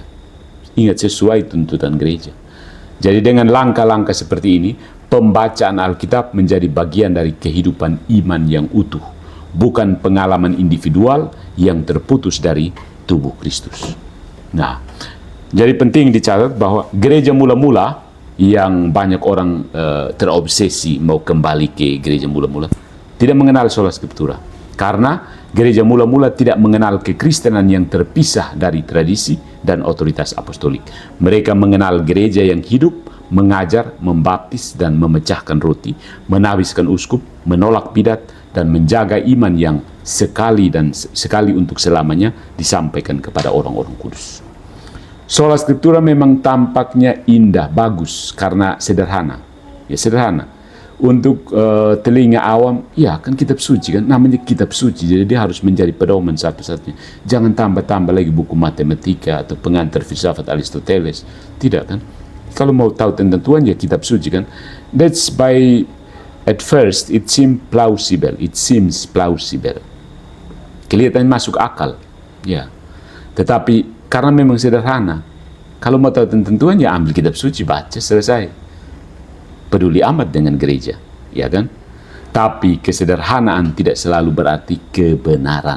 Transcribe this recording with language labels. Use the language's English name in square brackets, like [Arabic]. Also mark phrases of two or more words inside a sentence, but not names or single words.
[Indonesian] Ingat, sesuai tuntutan gereja. Jadi dengan langkah-langkah seperti ini, pembacaan Alkitab menjadi bagian dari kehidupan iman yang utuh, bukan pengalaman individual yang terputus dari tubuh Kristus. Nah, jadi penting dicatat bahwa gereja mula-mula yang banyak orang terobsesi mau kembali ke gereja mula-mula tidak mengenal [Latin] sola scriptura, [Indonesian] karena gereja mula-mula tidak mengenal kekristenan yang terpisah dari tradisi dan otoritas apostolik. Mereka mengenal gereja yang hidup, mengajar, membaptis dan memecahkan roti, menawiskan uskup, menolak bidat, dan menjaga iman yang sekali untuk selamanya disampaikan kepada orang-orang kudus. [Latin] Sola scriptura [Indonesian] memang tampaknya indah, bagus karena sederhana. Ya, sederhana. Untuk telinga awam, ya kan kitab suci kan, namanya kitab suci, jadi dia harus menjadi pedoman satu-satunya. Jangan tambah-tambah lagi buku matematika atau pengantar filsafat Aristoteles. Tidak kan? Kalau mau tahu tentang Tuhan, ya kitab suci kan. [English] That's by at first it seems plausible. [Indonesian] Kelihatan masuk akal. Ya. Tetapi karena memang sederhana. Kalau mau tahu tentang Tuhan, ya ambil kitab suci, baca, selesai. Peduli amat dengan gereja, ya kan? Tapi kesederhanaan tidak selalu berarti kebenaran.